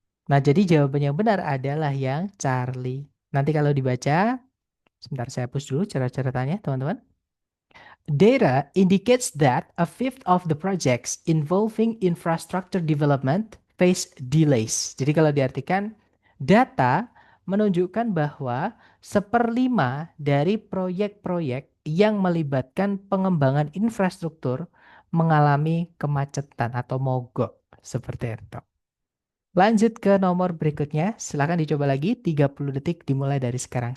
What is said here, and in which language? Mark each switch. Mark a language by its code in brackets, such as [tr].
[id] Nah, jadi jawaban yang benar adalah yang Charlie. Nanti kalau dibaca, sebentar saya hapus dulu cara-caratanya, teman-teman. [en] Data indicates that a fifth of the projects involving infrastructure development face delays. [id] Jadi kalau diartikan, data menunjukkan bahwa seperlima dari proyek-proyek yang melibatkan pengembangan infrastruktur mengalami kemacetan atau mogok. Seperti itu. Lanjut ke nomor berikutnya. Silahkan dicoba lagi. 30 detik dimulai dari sekarang.